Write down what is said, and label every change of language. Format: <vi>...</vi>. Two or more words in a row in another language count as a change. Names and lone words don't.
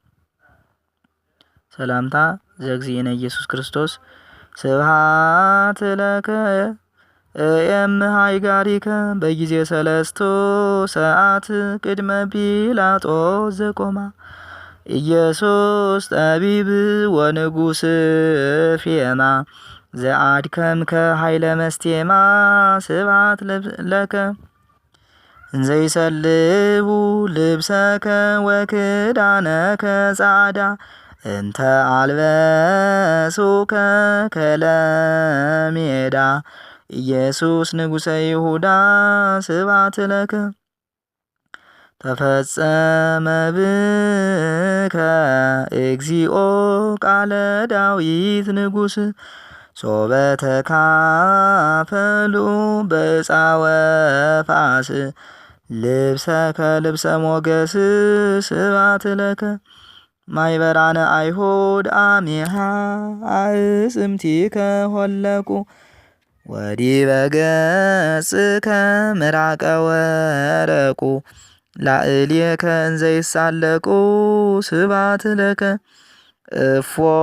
<gez>ሰላምታ ዘእግዚእነ ኢየሱስ ክርስቶስ ስብሐት ለከ እምሃይጋሪከ በጊዜ ሰለስቱ ሰዓት ቅድመ ጲላጦስ ዘቆማ ኢየሱስ ጠቢብ ወንጉስ ፌማ ዘአድከምከ ኃይለ መስቴማ ስብሐት ለከ እንዘይሰልቡ ልብሰከ ወክዳነከ ጻዕዳ እንተ አልበሱከ ከለሜዳ ኢየሱስ ንጉሠ ይሁዳ ስብሐት ለከ ተፈጸመ ብከ እግዚኦ ቃለ ዳዊት ንጉሥ ሶበ ተካፈሉ በዕፃወ ፋስ ልብሰከ ልብሰ ሞገስ ስብሐት ለከ ማይበራነ አይሁድ አሜሃ አዕጽምቲከ ሆለቁ ወዲበ ገጽከ ምራቀ ወረቁ ላዕሌከ እንዘ ይሳለቁ ስብሐት ለከ እፎ</gez>